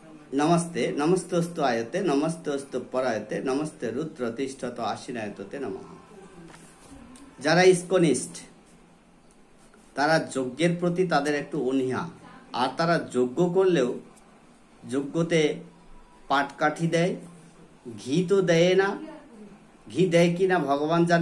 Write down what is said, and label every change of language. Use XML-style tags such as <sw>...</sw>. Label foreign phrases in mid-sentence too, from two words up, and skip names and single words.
<sa>नमस्ते नमस्तोस्तु आयते नमस्तोस्तु परायते नमस्ते रुद्र तिष्ठत आशीनायते नमः।</sa> <bn>যারা ইসকনিস্ট তারা যজ্ঞের প্রতি তাদের একটু অনীহা, আর তারা যজ্ঞ করলেও যজ্ঞতে পাটকাঠি দেয়, ঘি তো দেয় না, ঘি দেয় কিনা ভগবান জানে।</bn>